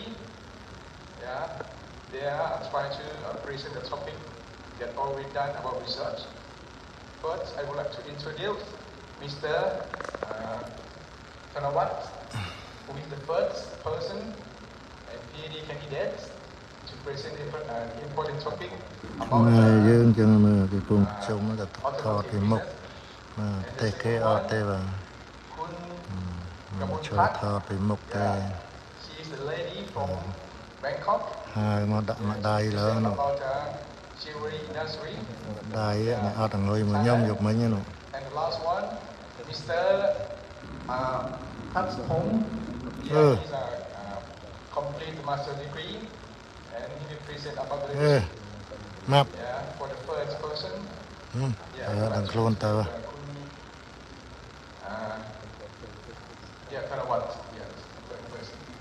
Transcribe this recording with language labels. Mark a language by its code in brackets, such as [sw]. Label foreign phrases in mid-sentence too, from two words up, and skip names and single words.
[en] Yeah, they are trying to present the topic that already done about research. First, I would like to introduce Mr. Pnov, who is the first person and PhD candidate to present an important topic about [km] យើងចឹងមើលគេពងជុំទៅថតពីមុខតែគេអត់ទេបាទចូលថតពីមុខតែ [en] She is a lady from Bangkok. [km] ហើយមកដាក់មកដៃលើនោះ [en] about jewelry industry. [km] ដៃនេះអត់អង្គុយមកខ្ញុំយកមិញនោះ [en] And the last one, Mr. Poun. He is a complete master degree, and he will present about the [km] ម៉ាប់ [en] yeah for the first person. [km] ដល់ខ្លួនទៅ [en] Yeah, kind of what? Yeah, first.